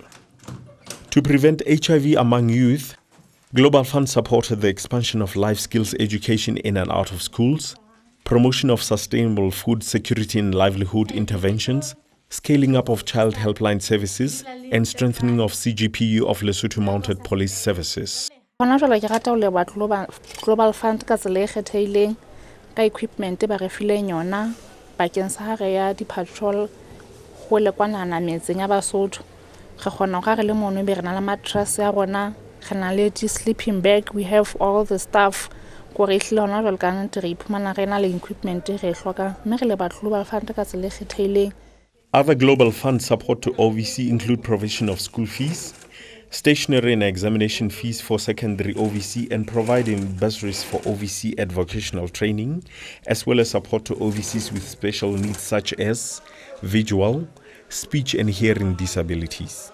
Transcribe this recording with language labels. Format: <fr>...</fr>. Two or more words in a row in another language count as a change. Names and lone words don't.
<en>To prevent HIV among youth, Global Fund supported the expansion of life skills education in and out of schools, promotion of sustainable food security and livelihood interventions, scaling up of child helpline services, and strengthening of CGPU of Lesotho Mounted Police Services.</en> <st>Global Fund ka tsela e kgethehileng ka equipment ba re fileng yona bakeng sa hare ya di-patrol go le kwanana metseng ya Basotho re kgona go re le mono be re na le mattress ya rona re na le</st> <en>sleeping bag, we have all the stuff</en> <st>go re hlile hona jwale ka nnete re iphumana re na le equipment re hloka mme re le ba Global Fund ka tsela e kgethehileng.</st> <en>Other Global Fund support to OVC include provision of school fees, stationery and examination fees for secondary OVC, and providing bursaries for OVC at vocational training, as well as support to OVCs with special needs such as visual, speech and hearing disabilities.</en>